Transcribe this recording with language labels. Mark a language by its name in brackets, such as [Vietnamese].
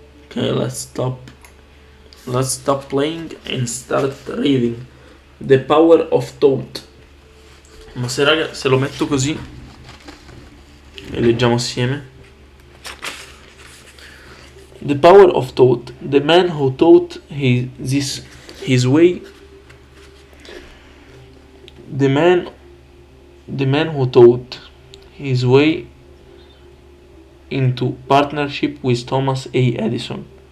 [English] Okay, let's stop playing and start reading. The power of thought. [Italian] Ma se raga, se lo metto così e leggiamo assieme. [English] The power of thought. The man who thought his way. The man who thought his way into partnership with Thomas A. Edison.